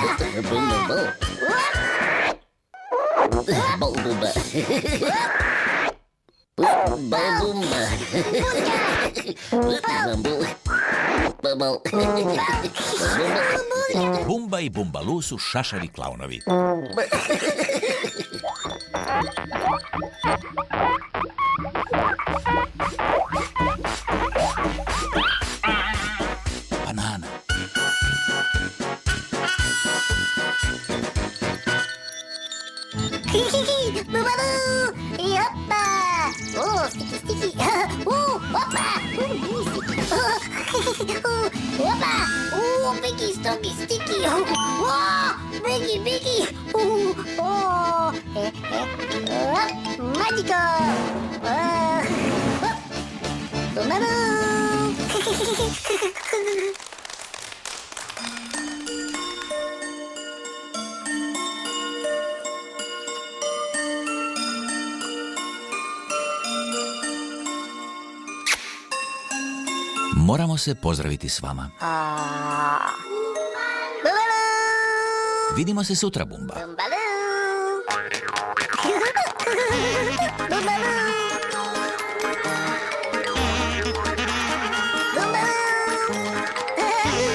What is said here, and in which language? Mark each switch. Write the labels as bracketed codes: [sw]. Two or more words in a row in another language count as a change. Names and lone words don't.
[hr] Bumba, bom. Bom, Bumba. Bumba. Bumba. Bumba i Bumbaloo su šašavi klaunovi. Banana. Bumbaloo! Hoppa! Oh, sticky, sticky. Oh, hoppa! Hoppa! Oh, biggie, stoggy, sticky. Oh, biggie, biggie. Oh, magical. Bumbaloo! Moramo se pozdraviti s vama. Bumbaloo! Vidimo se sutra, Bumba. Bumbaloo! Bumbaloo! Bumbaloo!